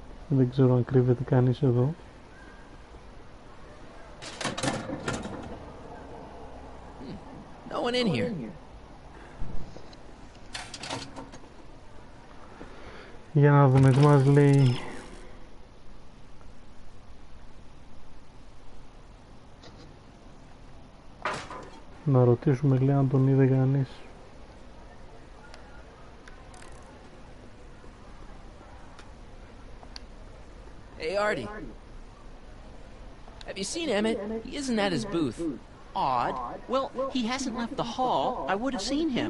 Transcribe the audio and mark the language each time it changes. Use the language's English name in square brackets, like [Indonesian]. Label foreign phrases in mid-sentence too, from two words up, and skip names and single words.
[Greek] Δεν ξέρω αν κρύβεται κανείς εδώ. [English] No one in here. [Greek] Για να δούμε τι μας λέει. Να ρωτήσουμε, λέει, αν τον είδε κανείς. [English] Hey, Artie. Have you seen Emmett? He isn't at his booth. Odd. Well, he hasn't left the hall. I would have seen him.